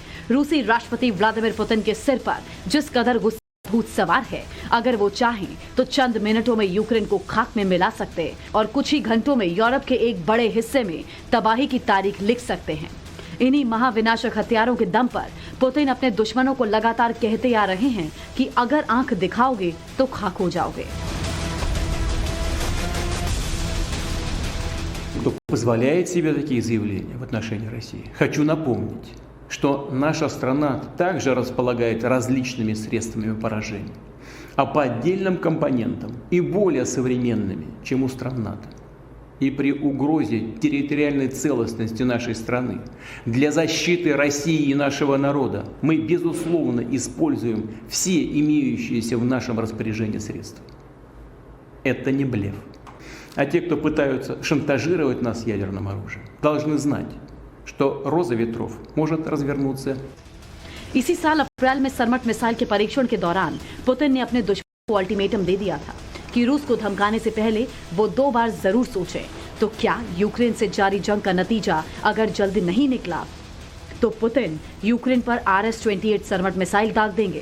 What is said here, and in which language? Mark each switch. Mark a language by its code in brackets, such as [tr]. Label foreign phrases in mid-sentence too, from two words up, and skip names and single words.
[hi] रूसी राष्ट्रपति व्लादिमीर पुतिन के सिर पर जिस कदर भूत सवार है, अगर वो चाहें तो चंद मिनटों में यूक्रेन को खाक में मिला सकते और कुछ ही घंटों में यूरोप के एक बड़े हिस्से में तबाही की तारीख लिख सकते हैं। इन्हीं महाविनाशक हथियारों के दम पर पुतिन अपने दुश्मनों को लगातार कहते आ रहे हैं कि अगर आंख दिखाओगे तो खाक हो जाओगे। [ru] Кто позволяет себе такие заявления в отношении России. Хочу напомнить, что наша страна также располагает различными средствами поражения, а по отдельным компонентам и более современными, чем у стран НАТО. И при угрозе территориальной целостности нашей страны для защиты России и нашего народа мы, безусловно, используем все имеющиеся в нашем распоряжении средства. Это не блеф. А те, кто пытаются шантажировать нас ядерным оружием, должны знать, что роза ветров может развернуться. [hi] इसी साल अप्रैल में सरमट मिसाइल के परीक्षण के दौरान पुतिन ने अपने दुश्मनों को अल्टीमेटम दे दिया था कि रूस को धमकाने से पहले वो 2 बार जरूर सोचें। तो क्या यूक्रेन से जारी जंग का नतीजा अगर जल्दी नहीं निकला तो पुतिन यूक्रेन पर RS-28 सरमट मिसाइल दाग देंगे?